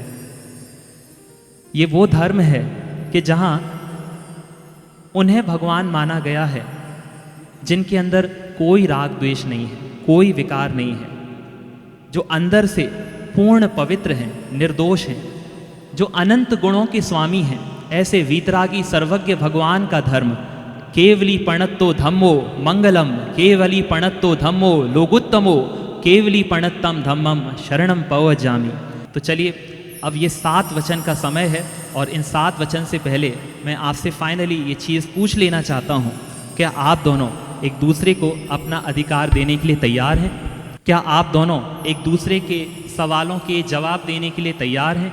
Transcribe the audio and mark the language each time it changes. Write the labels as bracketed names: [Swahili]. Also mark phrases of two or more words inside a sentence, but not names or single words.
[Hindi] ये वो धर्म है कि जहाँ उन्हें भगवान माना गया है जिनके अंदर कोई राग द्वेष नहीं है, कोई विकार नहीं है, जो अंदर से पूर्ण पवित्र हैं, निर्दोष हैं, जो अनंत गुणों के स्वामी हैं। ऐसे वीतरागी सर्वज्ञ भगवान का धर्म [Prakrit languages] केवली पणत्तो धम्मो मंगलम, केवली पणत्तो धम्मो लोगुत्तमो, केवली पणत्तम धम्मम शरणम पवजामि। [Hindi] तो चलिए, अब ये 7 वचन का समय है, और इन 7 वचन से पहले मैं आपसे फाइनली ये चीज़ पूछ लेना चाहता हूँ, क्या आप दोनों एक दूसरे को अपना अधिकार देने के लिए तैयार हैं? क्या आप दोनों एक दूसरे के सवालों के जवाब देने के लिए तैयार हैं?